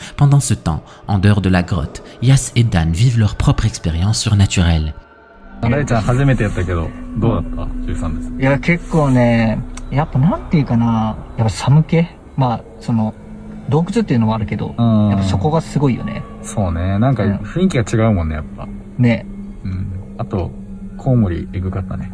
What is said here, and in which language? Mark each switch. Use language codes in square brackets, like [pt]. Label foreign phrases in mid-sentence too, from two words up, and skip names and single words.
[fr] Pendant ce temps, en dehors de la grotte, Yas et Dan vivent leur propre expérience surnaturelle. [ja] 大ちゃん初めてやったけど、どうだった ?13 です。いや、結構ね、やっぱなんていうかな、やっぱ寒気まあ、洞窟っていうのもあるけど、やっぱそこがすごいよね。そうね。なんか雰囲気が違うもんね、やっぱ。ね。うん。あと、コウモリエグかったね。